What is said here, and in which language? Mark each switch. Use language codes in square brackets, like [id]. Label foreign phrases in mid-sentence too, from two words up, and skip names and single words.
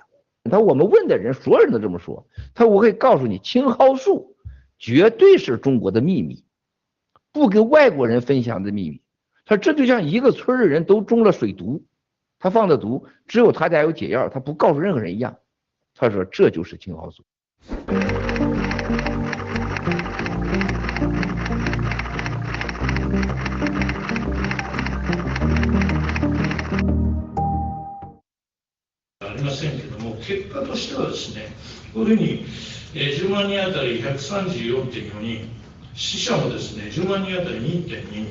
[zh] 他说我们问的人所有人都这么说，他说我可以告诉你，青蒿素绝对是中国的秘密，不跟外国人分享的秘密。他说这就像一个村的人都中了水毒，他放的毒只有他家有解药，他不告诉任何人一样。他说这就是青蒿素。 [ja] 結果としてはですね、こういうふうに10万人あたり 134.4 人、死者もですね10万人あたり 2.2。